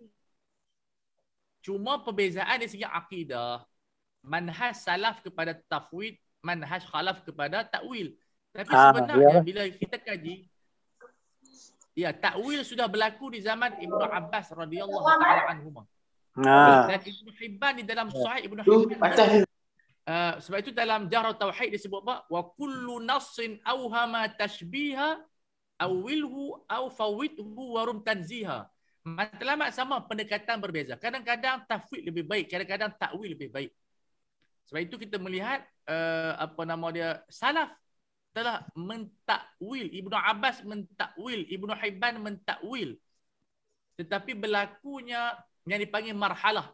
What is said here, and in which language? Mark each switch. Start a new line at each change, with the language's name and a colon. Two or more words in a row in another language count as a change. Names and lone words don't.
Malay: Cuma perbezaan dari segi akidah, manhaj salaf kepada tafwid, manhaj khalaf kepada takwil. Tapi sebenarnya bila kita kaji, takwil sudah berlaku di zaman Ibnu Abbas
Arabic: رضي الله تعالى عنهما.
Malay: Dan Ibnu Hibban di dalam Sahih Ibnu Hibban. Sebab itu dalam Jahr Tauhid disebut apa?
Arabic: وكل نص أوهم التشبيها أوله أو فوض ورم تنزيها.
Malay: Matlamat sama, pendekatan berbeza. Kadang-kadang tafwid lebih baik, kadang-kadang takwil lebih baik. Sebab itu kita melihat salaf telah mentakwil, Ibnu Abbas mentakwil, Ibnu Hibban mentakwil. Tetapi berlakunya yang dipanggil marhalah.